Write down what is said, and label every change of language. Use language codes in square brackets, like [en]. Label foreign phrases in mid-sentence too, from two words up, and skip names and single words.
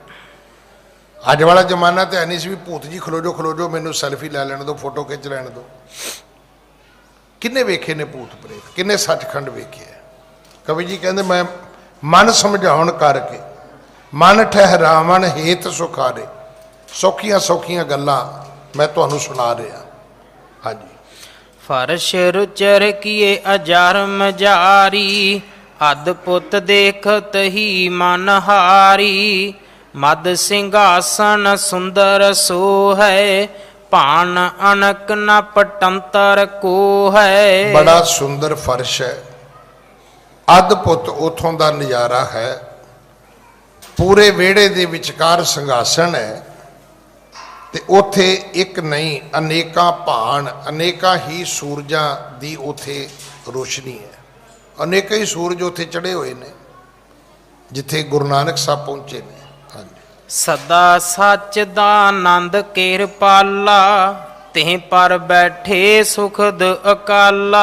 [pa] ਅੱਜ ਵਾਲਾ ਜ਼ਮਾਨਾ ਤੇ ਨਹੀਂ ਸੀ ਵੀ ਭੂਤ ਜੀ ਖਲੋ ਜਾਓ ਮੈਨੂੰ ਸੈਲਫੀ ਲੈ ਲੈਣ ਦਿਓ, ਫੋਟੋ ਖਿੱਚ ਲੈਣ ਦਿਓ। ਕਿੰਨੇ ਵੇਖੇ ਨੇ ਭੂਤ ਪ੍ਰੇਤ, ਕਿੰਨੇ ਸੱਚਖੰਡ ਵੇਖਿਆ? ਕਵੀ ਜੀ ਕਹਿੰਦੇ ਮੈਂ ਮਨ ਸਮਝਾਉਣ ਕਰਕੇ, ਮਨ ਠਹਿਰਾਵਣ ਹੇਤ ਸੁਖਾਰੇ, ਸੌਖੀਆਂ ਸੌਖੀਆਂ ਗੱਲਾਂ ਮੈਂ ਤੁਹਾਨੂੰ ਸੁਣਾ ਰਿਹਾ। ਹਾਂਜੀ। ਫ਼ਰਸ਼ ਰੁਚਰ ਕੀਏ ਅਜਰਮ ਜਾਰੀ, ਅਦਭੁਤ ਦੇਖਤ ਹੀ ਮਨ ਹਾਰੀ। ਮਦ ਸਿੰਘਾਸਨ ਸੁੰਦਰ ਸੋ ਹੈ, ਭਾਨ ਅਨਕ ਨ ਪਟੰਤਰ ਕੋ ਹੈ। ਬੜਾ ਸੁੰਦਰ ਫ਼ਰਸ਼ ਹੈ, ਅਦਭੁਤ ਉਥੋਂ ਕਾ ਨਜ਼ਾਰਾ ਹੈ। ਪੂਰੇ ਵਿਹੜੇ ਦੇ ਵਿਚਕਾਰ ਸੰਘਾਸਨ ਹੈ, ਤੇ ਉੱਥੇ ਇੱਕ ਨਹੀਂ ਅਨੇਕਾਂ ਭਾਣ, ਅਨੇਕਾਂ ਹੀ ਸੂਰਜਾਂ ਦੀ ਉੱਥੇ ਰੋਸ਼ਨੀ ਹੈ। ਅਨੇਕਾਂ ਹੀ ਸੂਰਜ ਉੱਥੇ ਚੜ੍ਹੇ ਹੋਏ ਨੇ ਜਿੱਥੇ ਗੁਰੂ ਨਾਨਕ ਸਾਹਿਬ ਪਹੁੰਚੇ ਨੇ। ਹਾਂਜੀ। ਸਦਾ ਸੱਚ ਦਾ ਆਨੰਦ ਕਿਰਪਾਲਾ, ਤੇ ਪਰ ਬੈਠੇ ਸੁਖਦ ਅਕਾਲਾ।